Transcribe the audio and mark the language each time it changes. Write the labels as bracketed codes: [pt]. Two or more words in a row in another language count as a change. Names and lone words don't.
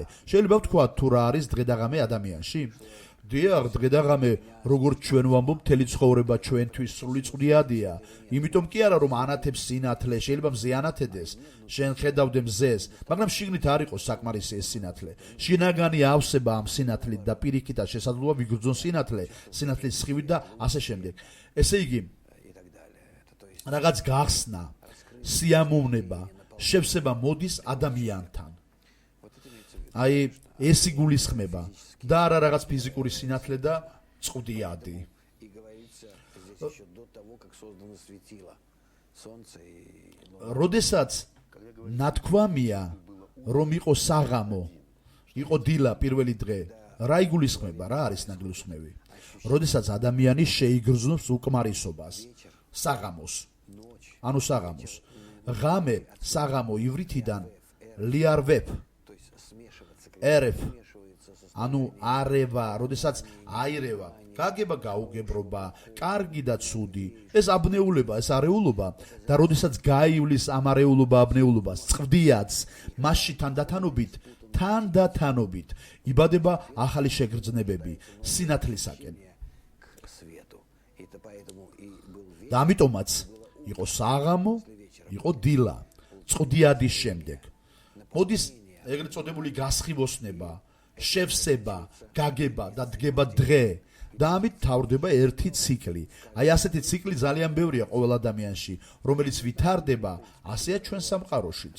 [ka] შეიძლება ვთქვათ თუ რა არის დღე და ღამე ადამიანში? დიახ, დღე და ღამე, როგორც ჩვენ ვამბობ, მთელი ცხოვრება ჩვენთვის სრული წვდიადია. იმიტომ კი არა, რომ ანათებს სინათლე, შეიძლება მზე ანათედეს, შენ ხედავდე მზეს, მაგრამ შიგნით არ იყოს საკმარისი ეს სინათლე. შინაგანი ავსება ამ სინათლით და პირიქითაც შესაძლოა ვიგრძნო სინათლის სხივით და ასე შემდეგ. ესე იგი, [ru] и так далее. Это то есть [ka] რაღაც გახსნა, სიამოვნება, შევსება მოდის ადამიანთან. [ru] вот это имеется в виду. [ka] აი, ეს იგულისხმება და არა რაღაც ფიზიკური სინათლე და წვდიადი. [ru] И говорится здесь еще до того, как создано светило, солнце и луна. [ka] როდესაც ნათქვამია, რომ იყო საღამო, იყო დილა პირველი დღე, რა იგულისხმება, რა არის ნაგლისხმევი? როდესაც ადამიანი შეიგრძნობს უკმარისობას, საღამოს. ანუ საღამოს. ღამე, საღამო ივრითიდან ლიარვებ, [ru] То есть смешиваться, [ka] ერევ, [ru] смешивается со [ka] ანუ არევა, როდესაც აირევა, გაგება გაუგებრობა, კარგი და ცუდი, ეს აბნეულება, ეს არეულობა და როდესაც გაივლის ამ არეულობა აბნეულობას, წვდიაც, მასში თანდათანობით იბადება ახალი შეგრძნებები სინათლისაკენ. [ru] к свету. И это поэтому и был вечер. [ka] და ამიტომაც იყო საღამო, იყო დილა, წვდიადის შემდეგ. მოდის ეგრეთ წოდებული გასხივოსნება, შევსება, გაგება და დგება დღე და ამით თავდება ერთი ციკლი. აი ასეთი ციკლი ძალიან ბევრია ყოველ ადამიანში, რომელიც ვითარდება, ასეა ჩვენ სამყაროშიც.